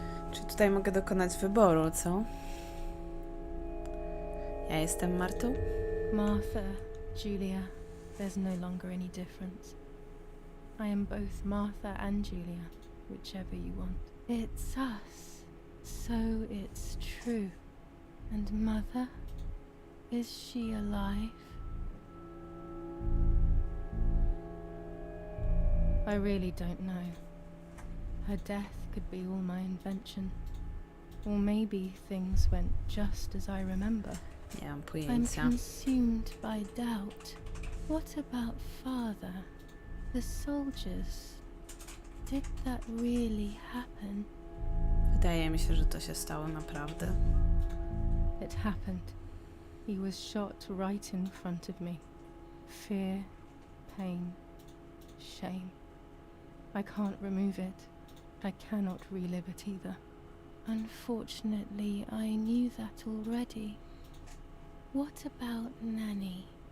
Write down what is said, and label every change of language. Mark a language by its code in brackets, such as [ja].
[pl] Czy tutaj mogę dokonać wyboru, co? Ja jestem Martą? [en] Martha, Giulia, there's no longer any difference. I am both Martha and Giulia, whichever you want. It's us, so it's true. And Mother? Is she alive? I really don't know. Her death could be all my invention. Or maybe things went just as I remember. [pl] Nie mam pojęcia. [en] consumed by doubt. What about Father? The soldiers? Did that really happen? [pl] Wydaje mi się, że to się stało naprawdę. [en] It happened. He was shot right in front of me. Fear, pain, shame. I can't remove it. I cannot relive it either. Unfortunately, I knew that already. What about Nanny?